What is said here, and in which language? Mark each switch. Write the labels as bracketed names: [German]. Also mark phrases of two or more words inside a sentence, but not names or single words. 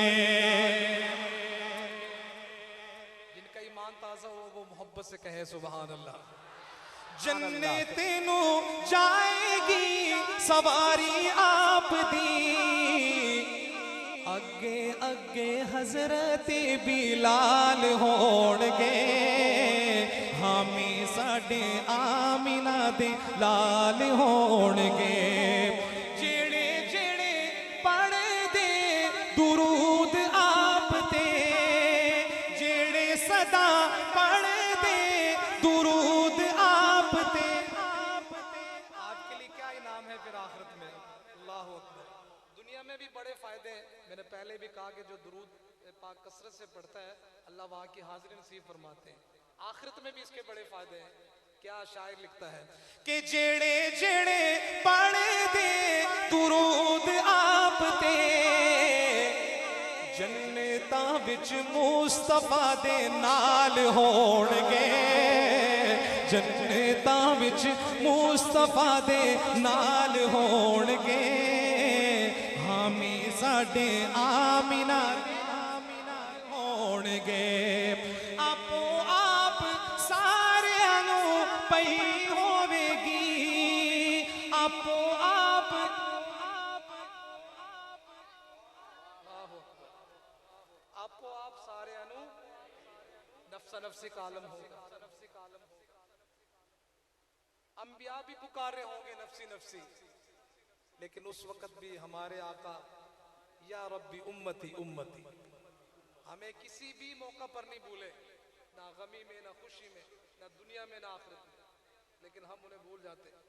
[Urdu] جن کا ایمان تازہ ہو وہ محبت سے کہے سبحان اللہ. [Punjabi] جنت نو جائے گی سواری آپ دی, اگے اگے حضرت بلال ہون گے, حامی ساڈے آمنہ دے لال ہون گے. جیڑے جیڑے پڑھ دے درود آپ تے, جیڑے صدا پڑھ دے درود آپ تے. [Urdu] آپ کے لیے کیا انعام ہے پھر آخرت میں, اللہ اکبر. دنیا میں بھی بڑے فائدے ہیں. میں نے پہلے بھی کہا کہ جو درود پاک کثرت سے پڑھتا ہے اللہ وہاں کی حاضری نصیب فرماتے ہیں. آخرت میں بھی اس کے بڑے فائدے ہیں. کیا شاعر لکھتا ہے کہ [Punjabi] جیڑے جیڑے پڑھ دے درود آپ تے, جنتاں وچ مصطفیٰ دے نال ہون گے. جنتاں وچ مصطفیٰ دے نال ہون گے, حامی ساڈے آمنہ ہون گے. آپو آپ ساریاں نو پئی ہوے گی, آپو آپ آپ ساریاں نو [Urdu] نفس نفسی کا عالم ہوگا. انبیاء بھی پکار رہے ہوں گے نفسی نفسی، لیکن اس وقت بھی ہمارے آقا یا ربی امتی امتی ہمیں کسی بھی موقع پر نہیں بھولے، نہ غمی میں، نہ خوشی میں، نہ دنیا میں، نہ آخرت میں، لیکن ہم انہیں بھول جاتے ہیں.